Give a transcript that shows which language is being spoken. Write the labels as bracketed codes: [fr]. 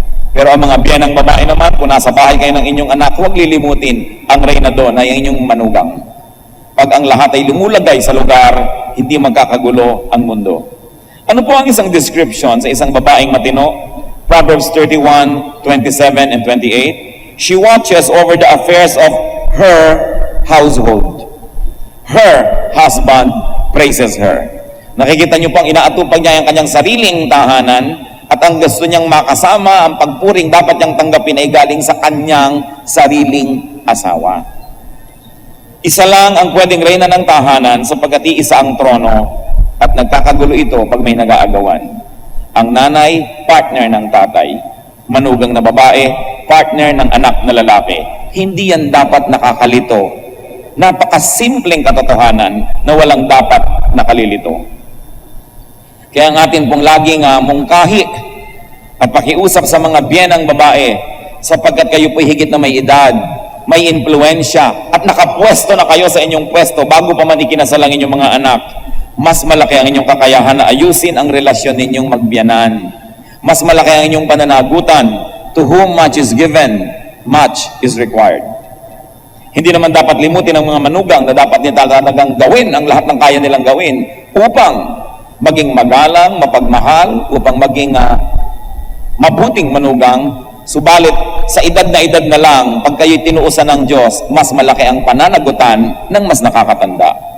[tl] Pero ang mga biyanang babae naman, kung nasa bahay kayo ng inyong anak, huwag lilimutin, ang reyna doon ay inyong manugang. Pag ang lahat ay lumulagay sa lugar, hindi magkakagulo ang mundo. Ano po ang isang description sa isang babaeng matino? [en] Proverbs 31:27 and 28. She watches over the affairs of her household. Her husband praises her. [tl] Nakikita niyo po ang inaatupag niya ang kanyang sariling tahanan, at ang gusto niyang makasama, ang pagpuring dapat niyang tanggapin ay galing sa kanyang sariling asawa. Isa lang ang pwedeng reyna ng tahanan sapagkat iisa ang trono, at nagkakagulo ito pag may nag-aagawan. Ang nanay, partner ng tatay. Manugang na babae, partner ng anak na lalaki. Hindi yan dapat nakakalito. Napakasimpleng katotohanan na walang dapat nakalilito. Kaya ang atin pong laging mungkahi at pakiusap sa mga biyenang babae, sapagkat kayo po'y higit na may edad, may impluensya, at nakapwesto na kayo sa inyong pwesto bago pa man ikinasal ang inyong mga anak. Mas malaki ang inyong kakayahan na ayusin ang relasyon ninyong magbiyanan. Mas malaki ang inyong pananagutan. [en] To whom much is given, much is required. [tl] Hindi naman dapat limutin ang mga manugang na dapat nila talagang gawin ang lahat ng kaya nilang gawin upang maging magalang, mapagmahal, upang maging mabuting manugang. Subalit, sa edad na lang, pag kayo'y tinuusan ng Diyos, mas malaki ang pananagutan ng mas nakakatanda.